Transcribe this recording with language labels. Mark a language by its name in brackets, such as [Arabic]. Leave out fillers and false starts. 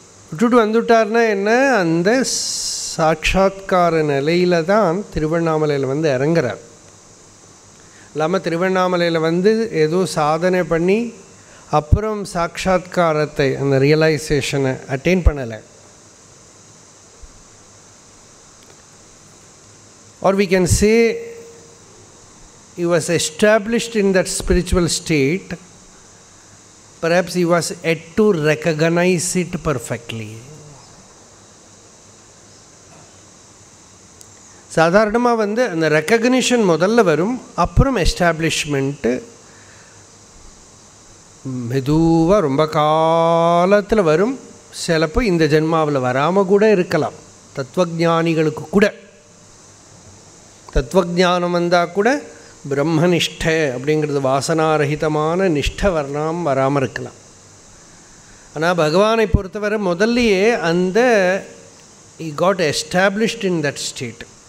[Tamil] விட்டுட்டு வந்துட்டார்னா என்ன, அந்த சாட்சாத்கார நிலையில் தான் திருவண்ணாமலையில் இறங்குறார். இல்லாமல் திருவண்ணாமலையில் ஏதோ சாதனை பண்ணி அப்புறம் சாட்சாத்காரத்தை, அந்த ரியலைசேஷனை அட்டைன் பண்ணலை. [English] or we can say he was established in that spiritual state. Perhaps he was yet to recognize it perfectly. [Tamil] சாதாரணமாக அந்த ரெக்கக்னிஷன் முதல்ல வரும், அப்புறம் எஸ்டாப்ளிஷ்மெண்ட்டு மெதுவாக ரொம்ப காலத்தில் வரும். சிலப்போ இந்த ஜென்மாவில் வராமல் கூட இருக்கலாம். தத்துவஞானிகளுக்கு கூட தத்துவஞானம் வந்தால் கூட பிரம்மனிஷ்டை அப்படிங்கிறது வாசனாரகிதமான நிஷ்டை வராமல் இருக்கலாம். ஆனால் பகவானை பொறுத்தவரை முதல்லையே அந்த [English] he got established in that state.